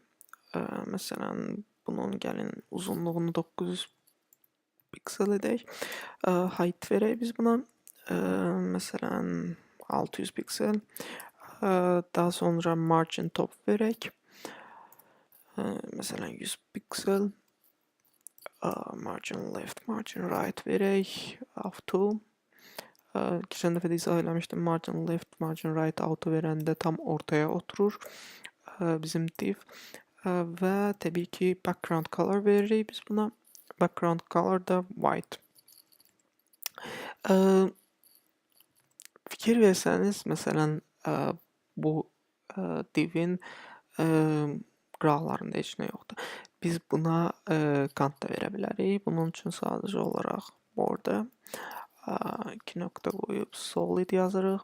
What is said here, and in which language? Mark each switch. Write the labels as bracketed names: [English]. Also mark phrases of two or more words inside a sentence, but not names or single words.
[Azerbaijani] Məsələn, bunun gəlin uzunluğunu 900 piksel edək. Height verək biz buna. Məsələn, 600 piksel. Daha sonra [English] margin top [Azerbaijani] verək. Məsələn, 100 piksel. [English] Margin left, margin right [Azerbaijani] verək. Auto. Keçən dəfə də izah eləmişdim. [English] Margin left, margin right auto [Azerbaijani] verəndə tam ortaya oturur bizim div. Və təbii ki, [English] background color [Azerbaijani] veririk biz buna. [English] Background color [Azerbaijani] da white. Fikir versəniz, məsələn, bu divin qıraqlarında heç nə yoxdur. Biz buna kant da verə bilərik. Bunun üçün sadəcə olaraq border 2 nöqtə qoyub solid yazırıq.